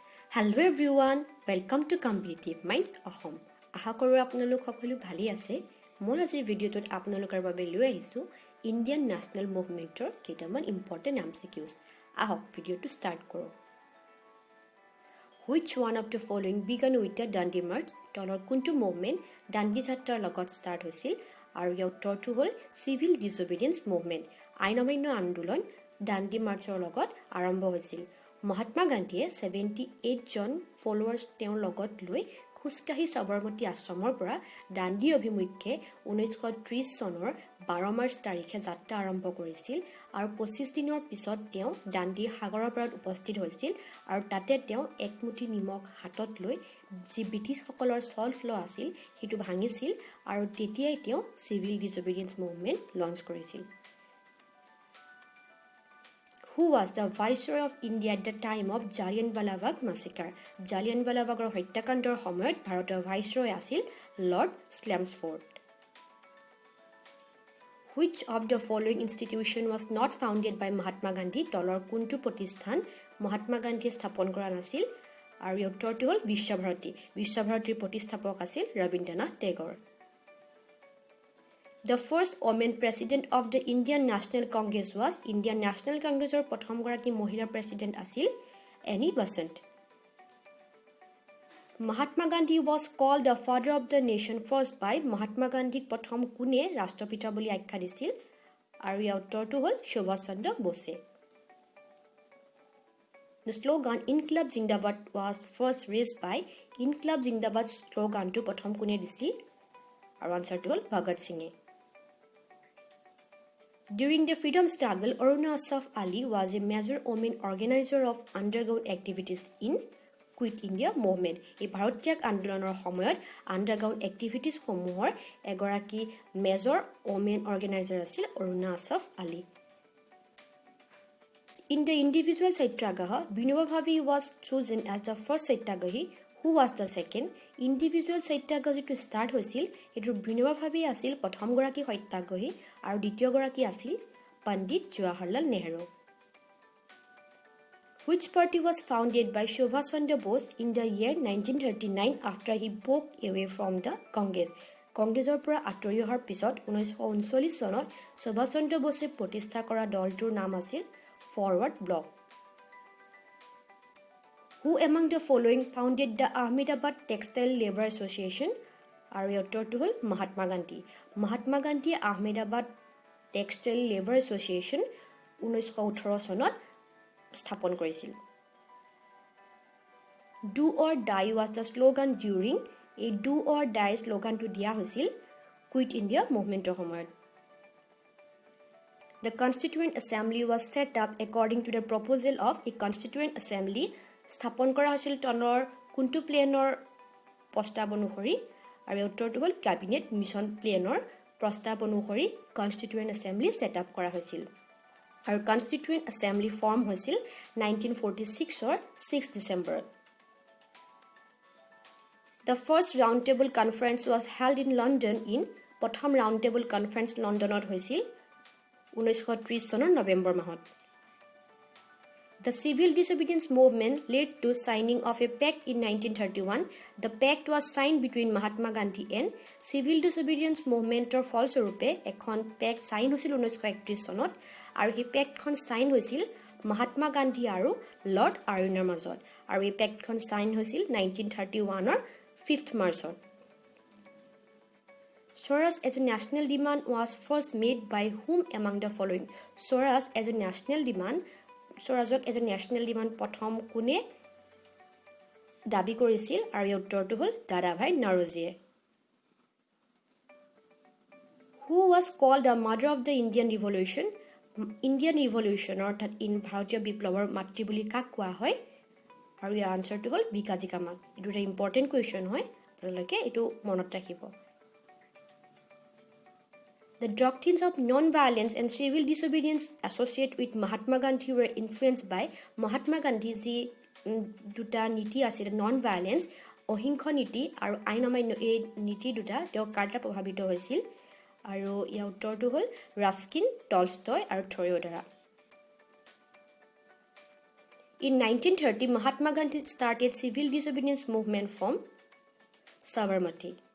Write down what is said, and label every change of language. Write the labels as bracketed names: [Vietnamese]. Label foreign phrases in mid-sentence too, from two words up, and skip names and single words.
[English] Hello everyone, welcome to Competitive Minds Ahom. [Assamese] আশা কৰোঁ আপোনালোক সকলো ভালেই আছে। মই আজিৰ ভিডিঅ'টোত আপোনালোকৰ বাবে লৈ আহিছোঁ [English] Indian National Movementৰ [Assamese] কেইটামান [English] important MCQs. [Assamese] আহক ভিডিঅ'টো ষ্টাৰ্ট কৰোঁ। [English] Which one of the following began with the Dandi March? [Assamese] তলৰ কোনটো মুভমেণ্ট দাণ্ডি যাত্ৰাৰ লগত ষ্টাৰ্ট হৈছিল? আৰু ইয়াৰ উত্তৰটো হ'ল [English] civil disobedience movement. [Assamese] আইন অমান্য আন্দোলন দাণ্ডি মাৰ্চৰ লগত আৰম্ভ হৈছিল। মহাত্মা গান্ধীয়ে 78 জন ফলোৱাৰ্ছ তেওঁৰ লগত লৈ খোজকাঢ়ি সবৰমতী আশ্ৰমৰ পৰা দাণ্ডি অভিমুখে 1930 চনৰ 12 মাৰ্চ তাৰিখে যাত্ৰা আৰম্ভ কৰিছিল আৰু 25 দিনৰ পিছত তেওঁ দাণ্ডিৰ সাগৰৰ পাৰত উপস্থিত হৈছিল আৰু তাতে তেওঁ একমুঠি নিমখ হাতত লৈ যি ব্ৰিটিছসকলৰ [English] salt law [Assamese] আছিল সেইটো ভাঙিছিল আৰু তেতিয়াই তেওঁ [English] civil disobedience movement [Assamese] লঞ্চ কৰিছিল। [English] Who was the Viceroy of India at the time of Jallianwala Bagh massacre? [Assamese] Jallianwala Baghৰ হত্যাকাণ্ডৰ সময়ত ভাৰতৰ ভাইসৰয় আছিল লৰ্ড স্লেমছফৰ্ড। [English] Which of the following institution was not founded by Mahatma Gandhi? [Assamese] তলৰ কোনটো প্ৰতিষ্ঠান মহাত্মা গান্ধীয়ে স্থাপন কৰা নাছিল? আৰু ইয়াৰ উত্তৰটো হ'ল বিশ্বভাৰতী। বিশ্বভাৰতীৰ প্ৰতিষ্ঠাপক আছিল ৰবীন্দ্ৰনাথ টেগৰ। [English] The first woman president of the [Assamese] Indian National Congress was Indian National Congressৰ প্ৰথমগৰাকী মহিলা প্ৰেছিডেণ্ট আছিল এনি বাসন্ত। [English] Mahatma Gandhi was called the father of the nation first by [Assamese] মহাত্মা গান্ধীক প্ৰথম কোনে ৰাষ্ট্ৰপিতা বুলি আখ্যা দিছিল? আৰু ইয়াৰ উত্তৰটো হ'ল সুভাষ চন্দ্ৰ বসে। [English] The slogan [Assamese] Inqilab Zindabad was first raised by Inqilab Zindabad শ্লোগানটো প্ৰথম কোনে দিছিল? আৰু আনসাৰটো হ'ল ভগত সিঙে। [English] During the freedom struggle, Aruna Asaf Ali was a major woman organizer of underground activities in Quit India movement. [Assamese] এই ভাৰতীয় আন্দোলনৰ সময়ত [English] underground activitiesসমূহৰ [Assamese] এগৰাকী [English] major women organizer [Assamese] আছিল অৰুণা আছফ আলী। [English] In the individual Satyagraha, Vinoba Bhave was chosen as the first Satyagrahi. Who was the second? Individual Satyagraha [Assamese] যিটো ষ্টাৰ্ট হৈছিল সেইটো বিনোবা ভাৱে আছিল প্ৰথমগৰাকী সত্যাগ্ৰহী আৰু দ্বিতীয়গৰাকী আছিল পণ্ডিত জৱাহৰলাল নেহৰু। [English] Which party was founded by Subhash Chandra Bose in the year 1939 after he broke away from the Congress? [Assamese] কংগ্ৰেছৰ পৰা আঁতৰি অহাৰ পিছত 1939 চনত সুভাষ চন্দ্ৰ বসে প্ৰতিষ্ঠা কৰা দলটোৰ নাম আছিল ফৰৱাৰ্ড ব্লক। [English] Who among the following founded the Ahmedabad Textile Labor Association? [Assamese] আৰু ইয়াৰ উত্তৰটো হ'ল মহাত্মা গান্ধী। মহাত্মা গান্ধীয়ে আহমেদাবাদ টেক্সটাইল লেবাৰ এছ'চিয়েশ্যন 1918 চনত স্থাপন কৰিছিল। [English] Do or die was the slogan during [Assamese] এই [English] do or die [Assamese] শ্লোগানটো দিয়া হৈছিল কুইট ইণ্ডিয়া মুভমেণ্টৰ সময়ত। [English] The [Assamese] Constituent Assembly was set up according to the proposal of a Constituent Assembly স্থাপন কৰা হৈছিল তনৰ কোনটো প্লেনৰ প্ৰস্তাৱ অনুসৰি? আৰু উত্তৰটো হ'ল কেবিনেট মিছন প্লেনৰ প্ৰস্তাৱ অনুসৰি কনষ্টিটিউৱেণ্ট এছেম্বলি [English] set up [Assamese] কৰা হৈছিল আৰু কনষ্টিটিউৱেণ্ট এছেম্বলি ফৰ্ম হৈছিল 1946 6 ডিচেম্বৰত। [English] The first round table conference was held in London in [Assamese] প্ৰথম ৰাউণ্ড টেবল কনফাৰেন্স লণ্ডনত হৈছিল 1930 চনৰ নৱেম্বৰ মাহত। [English] The civil disobedience movement led to signing of a pact in 1931. The pact was signed between Mahatma Gandhi and civil disobedience movementor [Assamese] ফলস্বৰূপে এখন [English] pact sign [Assamese] হৈছিল 1931 চনত আৰু এই [English] pactখন sign [Assamese] হৈছিল মহাত্মা গান্ধী আৰু লৰ্ড আৰ্যনৰ মাজত আৰু এই [English] pactখন sign [Assamese] হৈছিল 1931 5th মাৰ্চত। [English] Swaraj as a national demand was first made by whom among the following? Swaraj as a national demand [Assamese] স্বৰাজক [English] as a national demand [Assamese] প্ৰথম কোনে দাবী কৰিছিল আৰু ইয়াৰ উত্তৰটো হ'ল দাদাভাই নৰোজীয়ে। [English] Who was called the mother of the Indian Revolution? Indian Revolution [Assamese] অৰ্থাৎ ভাৰতীয় বিপ্লৱৰ মাতৃ বুলি কাক কোৱা হয়? আৰু ইয়াৰ আনচাৰটো হ'ল ভিকাজী কামাক। এইটো এটা [English] important question [Assamese] হয়, আপোনালোকে এইটো মনত ৰাখিব। [English] The doctrines of non-violence and civil disobedience associated with Mahatma Gandhi were influenced by [Assamese] Mahatma Gandhi যি দুটা নীতি আছিল non-violence অহিংস নীতি আৰু আইন অমান্য এই নীতি দুটা তেওঁৰ কাৰ্টা প্ৰভাৱিত হৈছিল আৰু ইয়াৰ উত্তৰটো হ'ল ৰাস্কিন টলষ্টয় আৰু থৰিঅ দ্বাৰা। [English] In 1930, Mahatma Gandhi started civil disobedience movement from Sabarmati.